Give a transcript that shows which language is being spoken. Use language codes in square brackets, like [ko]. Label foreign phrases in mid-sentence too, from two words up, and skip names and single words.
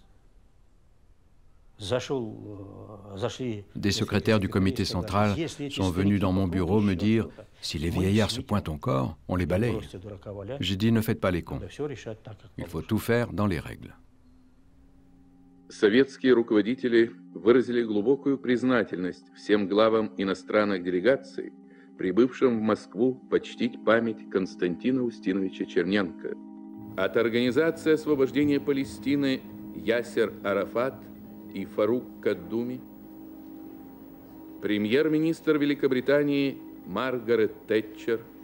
[fr] Des secrétaires du comité central sont venus dans mon bureau me dire « Si les vieillards se pointent encore, on les balaye ». J'ai dit « Ne faites pas les cons. Il faut tout faire dans les règles ». [ru] Советские руководители выразили глубокую признательность всем главам иностранных делегаций, прибывшим в Москву почтить память Константина Устиновича Черненко. От Организации освобождения Палестины Ясер Арафат и Фарук Каддуми, премьер-министр Великобритании Маргарет Тэтчер,